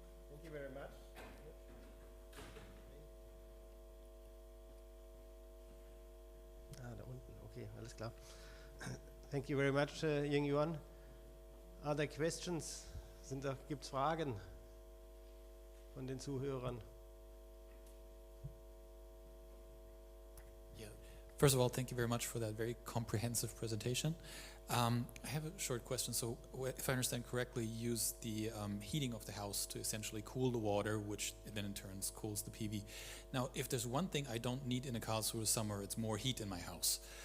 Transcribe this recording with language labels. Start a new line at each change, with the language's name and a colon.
English: Thank you very much.
German: Da unten, okay, alles klar.
English: Thank you very much, Jingyuan. Are there questions?
German: Gibt's Fragen von den Zuhörern?
English: Yeah. First of all, thank you very much for that very comprehensive presentation. I have a short question. So if I understand correctly, you use the heating of the house to essentially cool the water, which then in turn cools the PV. Now, if there's one thing I don't need in a Karlsruhe summer, it's more heat in my house.